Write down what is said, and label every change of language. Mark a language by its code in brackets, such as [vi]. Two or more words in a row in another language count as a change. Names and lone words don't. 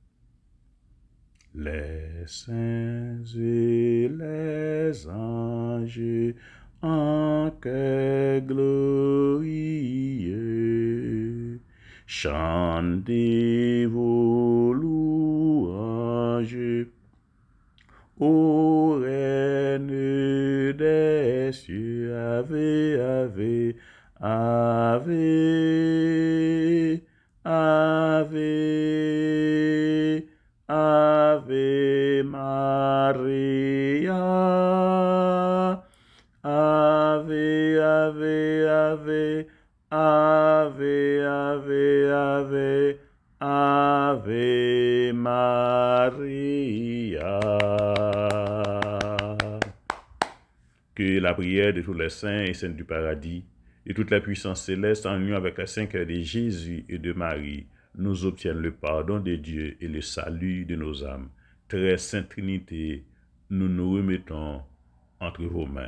[fr] Les saints et les anges en chœur glorieux chantez vos louanges ô Reine des cieux. [la] Ave, ave, ave, ave, ave Maria, ave, ave, ave, ave, ave, ave, ave Maria. [fr] Que la prière de tous les saints et saintes du paradis et toute la puissance céleste en union avec la sainte cœur de Jésus et de Marie nous obtiennent le pardon de Dieu et le salut de nos âmes. Très sainte Trinité, nous nous remettons entre vos mains.